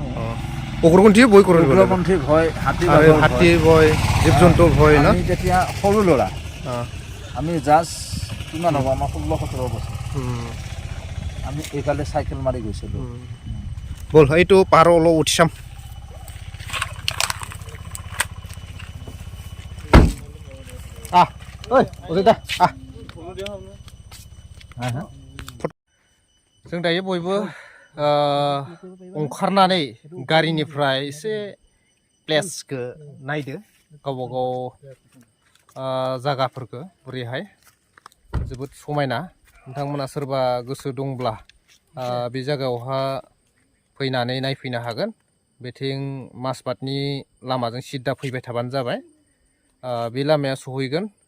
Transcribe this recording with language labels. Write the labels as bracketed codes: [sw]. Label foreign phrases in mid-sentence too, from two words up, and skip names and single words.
[as] উগ্ৰপন্থী ভয় হাতী ভয় জীৱ জন্তু ভয় ন যেতিয়া সৰু ল'ৰা আমি জাষ্ট কিমান হ'ব আমাৰ 16-17 বছৰ আমি এইফালে চাইকেল মাৰি গৈছিলোঁ ব'ল এইটো পাহাৰ অলপ উঠি চাম [brx] जों दायो बयबो ओंखारनानै गारिनिफ्राय एसे प्लेसखौ नायदो गावबा गाव जायगाफोरखौ बोरैहाय जोबोद समायना नोंथांमोना सोरबा गोसो दंब्ला बे जायगायावहा फैनानै नायफैनो हागोन बेथिं माजबाटनि लामाजों सिदा फैबाय थाबानो जाबाय बे लामाया सहैगोन